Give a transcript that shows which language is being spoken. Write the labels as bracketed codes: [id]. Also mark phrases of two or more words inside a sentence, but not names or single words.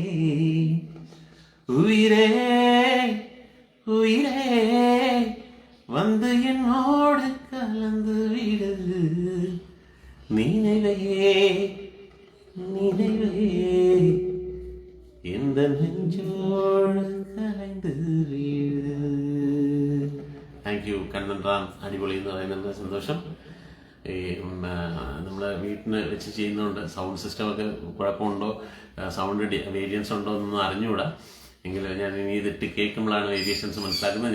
[ta] உயிரே உயிரே வந்து என்னோடு கலந்து விடு. நினைவையே நினைவே எந்த நெஞ்சோடு கலந்து விடு. [en] thank you [ml] കണ്ണൻ റാം. അടിപൊളി എന്ന് പറയുന്നത് സന്തോഷം. ഈ നമ്മൾ വീട്ടിൽ വെച്ച് ചെയ്യുന്നതുകൊണ്ട് സൗണ്ട് സിസ്റ്റമൊക്കെ കുഴപ്പമുണ്ടോ, [en] sound variance [ml] ഉണ്ടോ എന്നൊന്നും അറിഞ്ഞുകൂടാ. എങ്കിലും ഞാൻ ഇനി ഇതിട്ട് കേൾക്കുമ്പോഴാണ് വേരിയേഷൻസ് മനസ്സിലാക്കുന്നത്.